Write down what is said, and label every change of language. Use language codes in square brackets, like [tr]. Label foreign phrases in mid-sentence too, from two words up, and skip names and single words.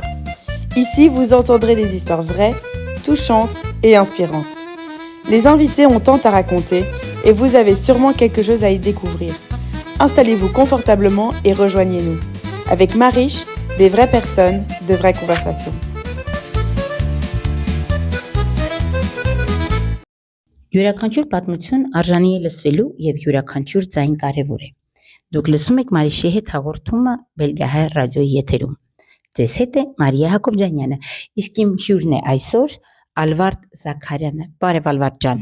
[fr] Ici, vous entendrez des histoires vraies, touchantes et inspirantes. Les invités ont tant à raconter et vous avez sûrement quelque chose à y découvrir. Installez-vous confortablement et rejoignez-nous. Avec Mariche, des vraies personnes, de vraies conversations. [hy] Յուրաքանչյուր պատմություն արժանի է լսվելու եւ յուրաքանչյուր ձայն կարեւոր է։ Դուք լսում եք Մարիշի հետ հաղորդումը Բելգահայ ռադիոյի եթերում։ Ձեզ հետ է Մարիա Հակոբյանը, իսկ իմ հյուրն է այսօր Ալվարդ Զաքարյանը։ Բարև Ալվարդ ջան։